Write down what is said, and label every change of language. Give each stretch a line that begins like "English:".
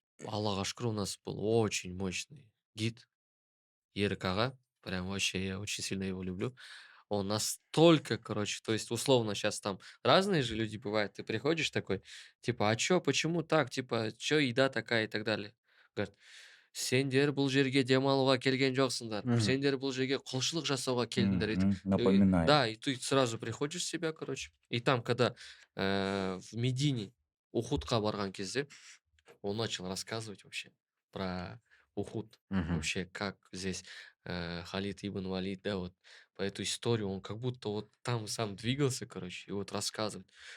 Kazakh: Аллаху шүкір,
Russian: у нас был очень мощный гид. Ерік аға. Прям вообще, я очень сильно его люблю. Он настолько, короче, то есть, условно, сейчас там разные же люди бывают. Ты приходишь такой, типа, а чё, почему так? Типа, чё еда такая и так далее.
Kazakh: Говорит, сендер бұл жерге демалуға келген жоқсыңдар. Мгм. Сендер бұл жерге құлшылық жасауға келдіңдер.
Russian: Напоминает. Да, и ты сразу приходишь в себя, короче. И там, когда в Медине
Kazakh: Ухудқа барған кезде,
Russian: он начал рассказывать вообще про Ухуд. Мгм. Вообще, как здесь Халид ибн Валид, да, вот по эту историю, он как будто вот там сам двигался, короче, и вот рассказывает.